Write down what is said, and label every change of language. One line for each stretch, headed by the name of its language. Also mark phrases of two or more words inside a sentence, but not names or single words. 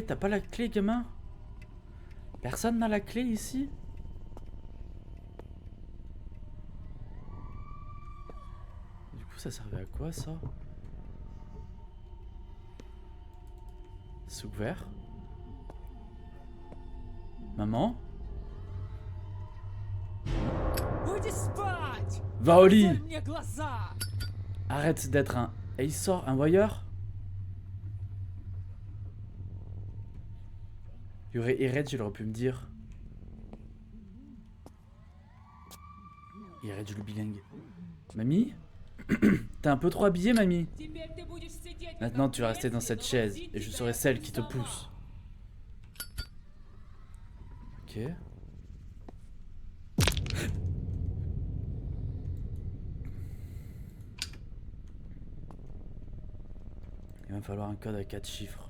French: T'as pas la clé, gamin? Personne n'a la clé ici? Du coup, ça servait à quoi, ça? C'est ouvert. Maman?
Russian: Уйди спать!
French: Va au lit!
Russian: Закрой мне глаза!
French: Arrête d'être un Aesor, un voyeur. Il y aurait Ered, il aurait pu me dire. Ered, le bilingue. Mamie? T'es un peu trop habillée, mamie.
Russian: Теперь ты будешь сидеть
French: Maintenant, tu vas rester dans cette chaise et je serai celle qui te
Russian: сама.
French: pousse. Ok. Il va me falloir un code à 4 chiffres.